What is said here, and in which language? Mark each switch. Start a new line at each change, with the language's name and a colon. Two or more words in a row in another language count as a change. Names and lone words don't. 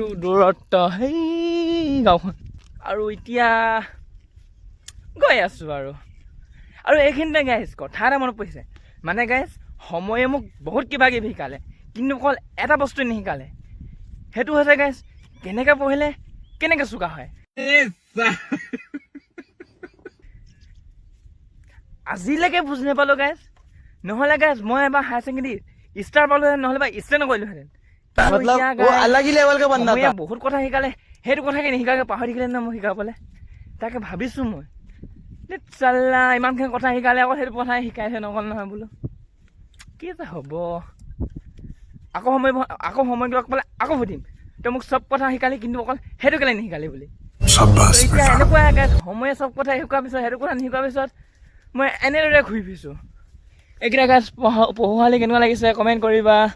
Assamese: দূৰত্ব সেই গাঁওখন আৰু এতিয়া গৈ আছো আৰু এইখিনিতে গাইজ কথা এটা মনত পৰিছে মানে গাইজ সময়ে মোক বহুত কিবা কিবি শিকালে কিন্তু অকল এটা বস্তু নিশিকালে সেইটো হৈছে গাইজ কেনেকৈ পঢ়িলে কেনেকৈ চোকা হয় আজিলৈকে বুজি নাপালো গাইজ নহ'লে গাইজ মই এবাৰ হায়াৰ ছেকেণ্ডেৰী ষ্টাৰ পালোহেঁতেন নহ'লে বা ষ্টাৰ নকৰিলোহেঁতেন
Hindi: मतलब वो अलग ही लेवल का बंदा था।
Assamese: বহুত কথা শিকালে সেইটো কথাকে নিশিকাকে পাহৰি থাকিলে ন মই শিকাবলৈ তাকে ভাবিছো মই চাল্লা ইমানখিনি কথা শিকালে আকৌ সেইটো কথাই শিকাইছে নকল নহয় বোলো কি যে হ'ব আকৌ সময় লগ পালে আকৌ সুধিম তই মোক চব কথা শিকালি কিন্তু অকল সেইটো কেলে নিশিকালি বুলি এতিয়া এনেকুৱা সময়ে চব কথা শিকোৱাৰ পিছত সেইটো কথা নিশিকোৱাৰ পিছত মই এনেদৰে ঘূৰি ফুৰিছোঁ এইকেইটা গাছ পঢ়ুৱালি কেনেকুৱা লাগিছে কমেণ্ট কৰিবা